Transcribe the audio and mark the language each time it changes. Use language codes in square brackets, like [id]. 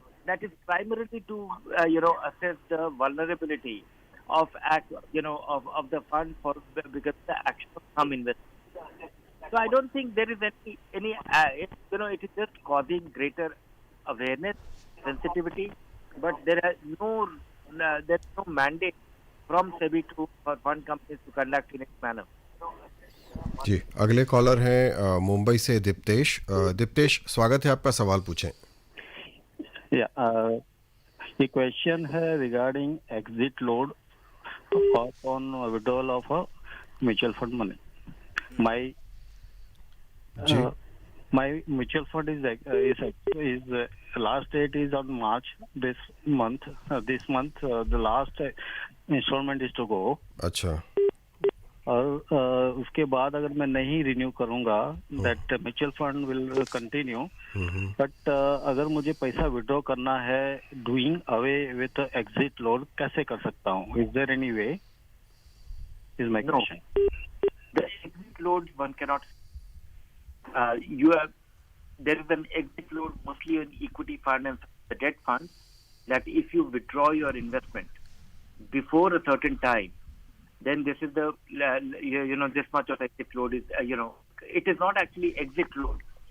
[en] That is primarily to assess the vulnerability of the fund because of the action of some investors. So I don't think there is any it is just causing greater awareness, sensitivity, but there is no mandate from SEBI for fund companies to conduct in its manner. [hi] जी, अगले collar हैं मुंबई से दीप्तेश. दीप्तेश, स्वागत है आपका. सवाल पूछें. [en] The question है regarding exit load on withdrawal of a mutual fund money. My mutual fund is last date is on March this month. The last installment is to go. [hi] अच्छा. और उसके बाद अगर मैं नहीं रिन्यू करूंगा, [en] that mutual fund will continue. [hi] But अगर मुझे पैसा विड्रॉ करना है, [en] doing away with exit load [hi] कैसे कर सकता हूँ? [en] Is there any way? Is my question. The exit load one cannot. There is an exit load mostly in equity fund and the debt funds, that if you withdraw your investment before a certain time, then this is the this much of exit load is it is not actually exit load.